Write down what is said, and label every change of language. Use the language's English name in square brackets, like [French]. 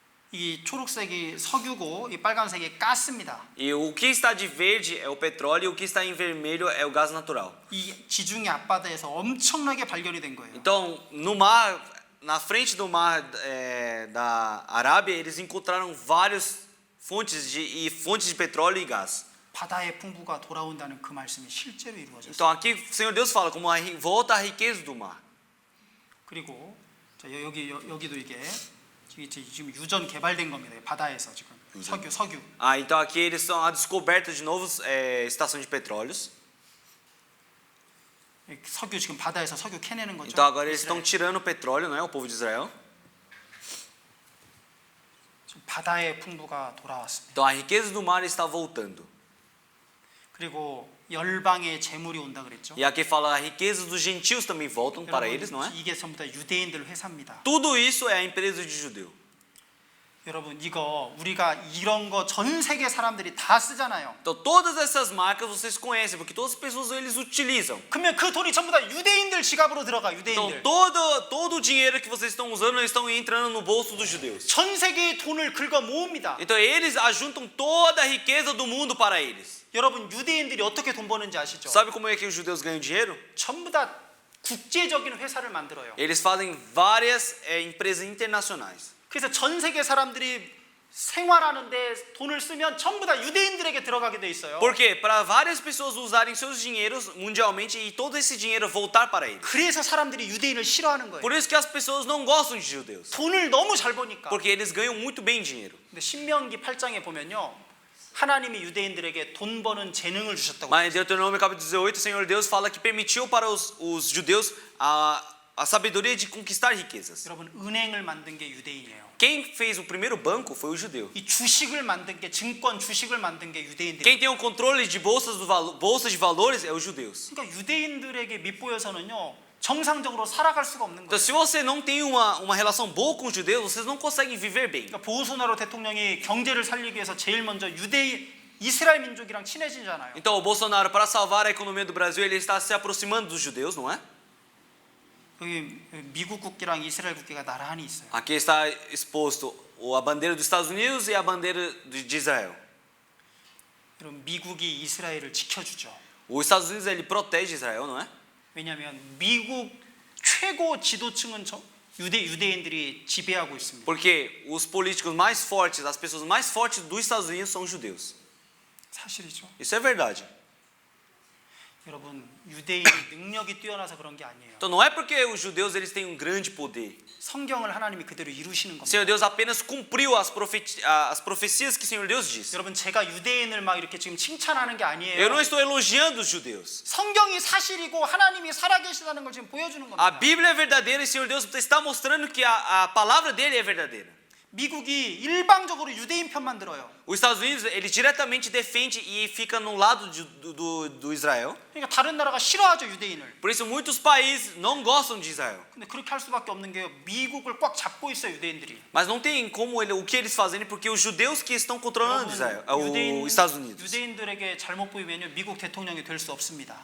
[Korean] 이 초록색이 석유고 이 빨간색이 가스입니다. [Portuguese] E o que está de verde é o petróleo e o que está em vermelho é o gás natural. [Korean] 이 지중해 앞바다에서 엄청나게 발견이 된 거예요. [Portuguese] Então, no mar, na frente do mar da Arábia, eles encontraram várias fontes de petróleo e gás. [Korean] 바다의 풍부가 돌아온다는 그 말씀이 실제로 이루어졌어요. [Portuguese] Então, aqui o Senhor Deus fala como volta a riqueza do mar. [Korean] 그리고 자, 여기도 이게 지금 유전 개발된 겁니다. 바다에서 지금 석유. [Portuguese] Ah, então aqui eles são a descoberta de novas estações de petróleos. [Korean] 석유 지금 바다에서 석유 캐내는 거죠. [Portuguese] Então agora eles [Korean] 이스라엘. [Portuguese] estão tirando o petróleo, não é? O povo de Israel. [Korean] 지금 바다의 풍부가 돌아왔습니다. [Portuguese] Então a riqueza do mar está voltando. [Korean] 그리고 열방의 재물이 온다 그랬죠. [Portuguese] E aqui fala a riqueza dos gentios também voltam para eles, não é? [Korean] 이게 전부 다 유대인들 회사입니다. [Portuguese] Tudo isso é a empresa de judeu. [Korean] 여러분 이거 우리가 이런 거 전 세계 사람들이 다 쓰잖아요. [Portuguese] Então todas essas marcas vocês conhecem, porque todas as pessoas eles utilizam. [Korean] 그러면 그 돈이 전부 다 유대인들 지갑으로 들어가. [Portuguese] Então [Korean] 유대인들. [Portuguese] todo o dinheiro que vocês estão usando, eles estão entrando no bolso dos judeus. [Korean] 전 세계의 돈을 긁어 모읍니다. [Portuguese] Então eles ajuntam toda a riqueza do mundo para eles. [Korean] 여러분 유대인들이 어떻게 돈 버는지 아시죠? [Portuguese] Sabe como é que os judeus ganham dinheiro? [Korean] 전부 다 국제적인 회사를 만들어요. [Portuguese] Eles fazem várias empresas internacionais. [Korean] 그래서 전 세계 사람들이 생활하는데 돈을 쓰면 전부 다 유대인들에게 들어가게 돼 있어요. [Portuguese] Porque para várias pessoas usarem seus dinheiros mundialmente e todo esse dinheiro voltar para eles. [Korean] 그래서 사람들이 유대인을 싫어하는 거예요. [Portuguese] Por isso que as pessoas não gostam de judeus. [Korean] 돈을 너무 잘 버니까. [Portuguese] Porque eles ganham muito bem dinheiro. [Korean] 근데 신명기 8장에 보면요. 하나님이 유대인들에게 돈 버는 재능을 주셨다고. [Portuguese] Mas em Deuteronômio capítulo 18, o Senhor Deus fala que permitiu para os judeus a sabedoria de conquistar riquezas. [Korean] 여러분 은행을 만든 게 유대인이에요. [Portuguese] Quem fez o primeiro banco foi o judeu. [Korean] 이 주식을 만든 게 증권 주식을 만든 게 유대인들. [Portuguese] Quem tem o controle de bolsas de valores é os judeus. [Korean] 그러니까 유대인들에게 밑보여서는요 정상적으로 살아갈 수가 없는 [Portuguese] Então, [Korean] 거예요. [Portuguese] se você não tem uma relação boa com os judeus, vocês não conseguem viver bem. [Korean] 그러니까 보우소나로 대통령이 경제를 살리기 위해서 제일 먼저 이스라엘 민족이랑 친해지잖아요. [Portuguese] Então, o Bolsonaro, para salvar a economia do Brasil, ele está se aproximando dos judeus, não é? [Korean] 여기 미국 국기랑 이스라엘 국기가 나란히 있어요. [Portuguese] Aqui está exposto a bandeira dos Estados Unidos e a bandeira de Israel. [Korean] 여러분 미국이 이스라엘을 지켜주죠. [Portuguese] Os Estados Unidos ele protege Israel, não é? [Korean] 왜냐하면 미국 최고 지도층은 유대인들이 지배하고 있습니다. [Portuguese] Porque os políticos mais fortes, as pessoas mais fortes dos Estados Unidos são judeus. [Korean] 사실이죠. [Portuguese] Isso é verdade. [Korean] 여러분 유대인이 능력이 뛰어나서 그런 게 아니에요. [Portuguese] Então não é porque os judeus eles têm grande poder. [Korean] 성경을 하나님이 그대로 이루시는 [Portuguese] O [Korean] 겁니다. [Portuguese] Senhor Deus apenas cumpriu as profecias que o Senhor Deus disse. [Korean] 여러분 제가 유대인을 막 이렇게 지금 칭찬하는 게 [Portuguese] Eu [Korean] 아니에요. [Portuguese] não estou elogiando os judeus. [Korean] 성경이 사실이고 하나님이 살아계시다는 걸 지금 보여주는 [Portuguese] A [Korean] 겁니다. [Portuguese] Bíblia é verdadeira e o Senhor Deus está mostrando que a palavra dele é verdadeira. [Korean] 미국이 일방적으로 유대인 편만 들어요. [Portuguese] Os Estados Unidos ele diretamente defende e fica no lado do Israel. [Korean] 그러니까 다른 나라가 싫어하죠 유대인을. [Portuguese] Por isso muitos países não gostam de Israel. [Korean] 근데 그렇게 할 수밖에 없는 게 미국을 꽉 잡고 있어요 유대인들이. [Portuguese] Mas não tem como o que eles fazem porque os judeus que estão controlando Israel, os Estados Unidos. [Korean] 유대인들에게 잘못 보이면 미국 대통령이 될 수 없습니다.